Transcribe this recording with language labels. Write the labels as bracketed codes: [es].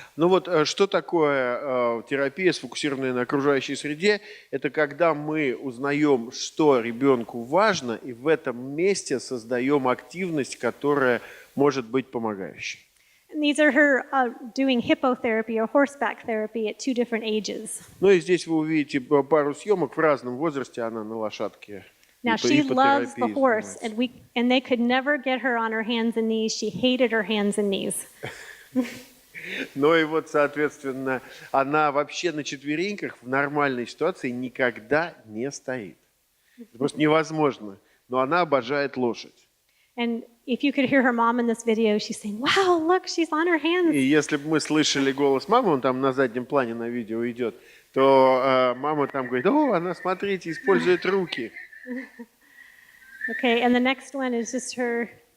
[ru] Ну вот, что такое терапия, сфокусированная на окружающей среде? Это когда мы узнаем, что ребенку важно, и в этом месте создаем активность, которая может быть помогающей. [en] And these are her doing hippotherapy or horseback therapy at 2 different ages. [ru] Ну и здесь вы увидите пару съемок в разном возрасте, она на лошадке. [en] Now she loves the horse, and they could never get her on her hands and knees. She hated her hands and knees. [ru] Ну и вот, соответственно, она вообще на четвереньках в нормальной ситуации никогда не стоит. Это просто невозможно. Но она обожает лошадь. [en] And if you could hear her mom in this video, she's saying, "Wow, look, she's on her hands." [ru] И если бы мы слышали голос мамы, он там на заднем плане на видео идет, то мама там говорит: "О, она, смотрите, использует руки." [en] Okay, and the next one is just her.